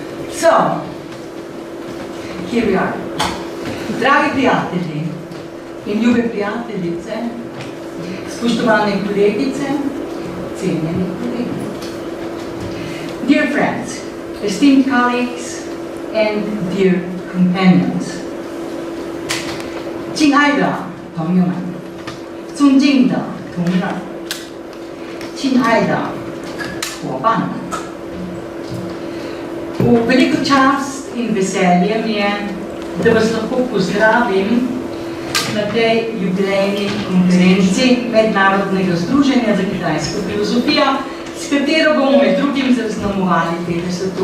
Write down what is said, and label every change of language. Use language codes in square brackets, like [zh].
[en] So, here we are. [sl] Dragi prijatelji in ljube prijateljice, spoštovane kolegice, cenjeni kolegi. [en] Dear friends, esteemed colleagues, and dear companions. [zh] 敬爱的朋友们，尊敬的同仁，亲爱的伙伴们。 [sl] V veliko čast in veselje mi je, da vas lahko pozdravim na tej jubilejni konferenci Mednarodnega združenja za kitajsko filozofijo, s katero bomo med drugim zaznamovali 50.